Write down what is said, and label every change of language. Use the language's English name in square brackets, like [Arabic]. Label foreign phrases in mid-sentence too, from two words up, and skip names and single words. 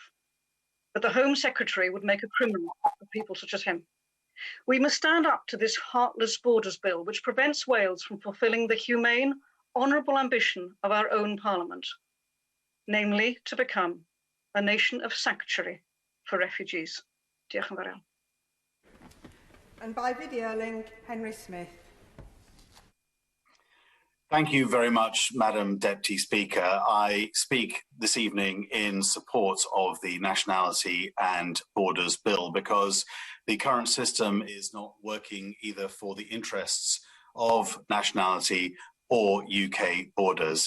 [English] But the Home Secretary would make a criminal of people such as him. We must stand up to this heartless borders bill, which prevents Wales from fulfilling the humane, honourable ambition of our own Parliament, namely to become a nation of sanctuary for refugees. [Welsh] Diolch yn fawr iawn. [English] And by video link, Henry Smith. Thank you very much, Madam Deputy Speaker. I speak this evening in support of the Nationality and Borders Bill because the current system is not working either for the interests of nationality or UK borders.